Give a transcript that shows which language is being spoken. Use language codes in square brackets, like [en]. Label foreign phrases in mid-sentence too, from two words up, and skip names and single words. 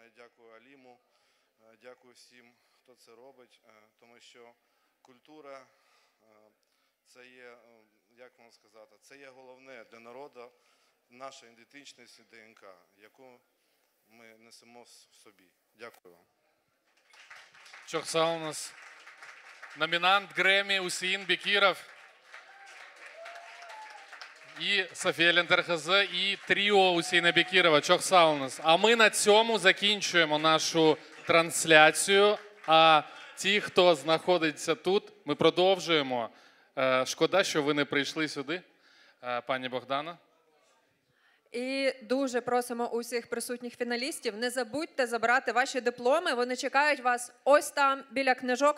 [uk] Я дякую Аліму, дякую всім, хто це робить, тому що культура це є, як вам сказати, це є головне для народу, наша ідентичність і ДНК, яку ми несемо в собі. Дякую вам. [crh] Çok sağ olunuz. [uk] Номинант Грэмми Усин Бекиров і Софія Лентерхазе, і тріо Усіна Бекірова. [crh] Çok sağ olunuz. [uk] А ми на цьому закінчуємо нашу трансляцію. А ті, хто знаходиться тут, ми продовжуємо. Шкода, що ви не прийшли сюди, пані Богдана. І дуже просимо усіх присутніх фіналістів, не забудьте забрати ваші дипломи, вони чекають вас ось там, біля книжок.